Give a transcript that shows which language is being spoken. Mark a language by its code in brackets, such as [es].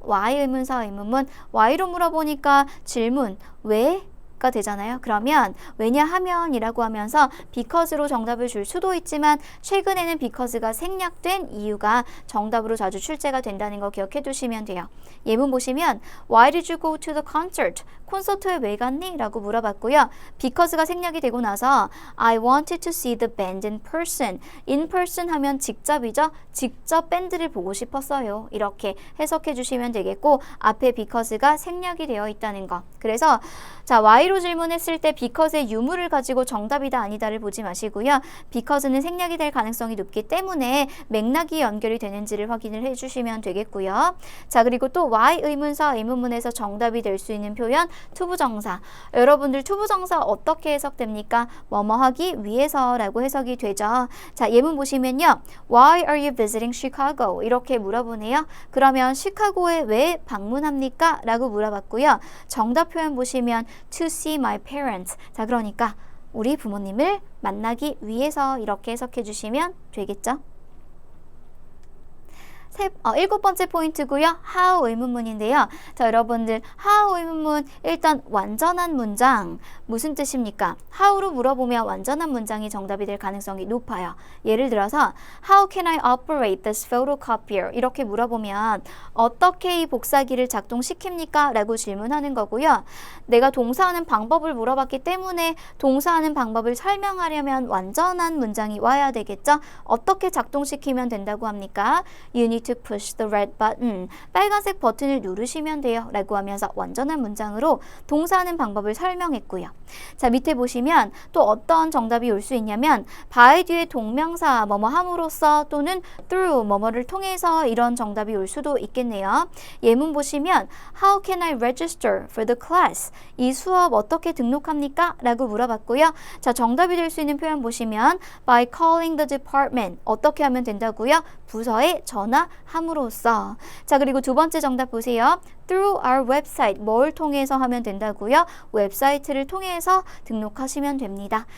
[ko] why 의문사 의문문. why로 물어보니까 질문 왜? 가 되잖아요. 그러면 왜냐하면 이라고 하면서 because로 정답을 줄 수도 있지만 최근에는 because가 생략된 이유가 정답으로 자주 출제가 된다는 거 기억해 두시면 돼요. 예문 보시면 [en] Why did you go to the concert? [ko] 콘서트에 왜 갔니? 라고 물어봤고요. because가 생략이 되고 나서 [en] I wanted to see the band in person. [ko] in person 하면 직접이죠. 직접 밴드를 보고 싶었어요. 이렇게 해석해 주시면 되겠고 앞에 because가 생략이 되어 있다는 거. 그래서 자, why로 질문했을 때 because의 유무를 가지고 정답이다 아니다를 보지 마시고요. because는 생략이 될 가능성이 높기 때문에 맥락이 연결이 되는지를 확인을 해주시면 되겠고요. 자, 그리고 또 why 의문사 의문문에서 정답이 될 수 있는 표현 투부정사. 여러분들 투부정사 어떻게 해석됩니까? 뭐뭐 하기 위해서라고 해석이 되죠. 자, 예문 보시면요. [en] Why are you visiting Chicago? [ko] 이렇게 물어보네요. 그러면 시카고에 왜 방문합니까? 라고 물어봤고요. 정답 표현 보시면 [en] to see my parents. [ko] 자, 그러니까 우리 부모님을 만나기 위해서 이렇게 해석해 주시면 되겠죠. 일곱 번째 포인트고요. how 의문문인데요. 자, 여러분들 how 의문문 일단 완전한 문장 무슨 뜻입니까? how로 물어보면 완전한 문장이 정답이 될 가능성이 높아요. 예를 들어서 [en] how can I operate this photocopier? [ko] 이렇게 물어보면 어떻게 이 복사기를 작동시킵니까? 라고 질문하는 거고요. 내가 동사하는 방법을 물어봤기 때문에 동사하는 방법을 설명하려면 완전한 문장이 와야 되겠죠? 어떻게 작동시키면 된다고 합니까? [en] You need to push the red button. [ko] 빨간색 버튼을 누르시면 돼요. 라고 하면서 완전한 문장으로 동사하는 방법을 설명했고요. 자, 밑에 보시면 또 어떤 정답이 올 수 있냐면 by 뒤에 동명사 뭐뭐 함으로써 또는 through 뭐뭐를 통해서 이런 정답이 올 수도 있겠네요. 예문 보시면 [en] How can I register for the class? [ko] 이 수업 어떻게 등록합니까? 라고 물어봤고요. 자, 정답이 될 수 있는 표현 보시면 [en] by calling the department. [ko] 어떻게 하면 된다고요? 부서에 전화함으로써. 자, 그리고 두 번째 정답 보세요. [en] Through our website. [ko] 뭘 통해서 하면 된다고요? 웹사이트를 통해서 등록하시면 됩니다.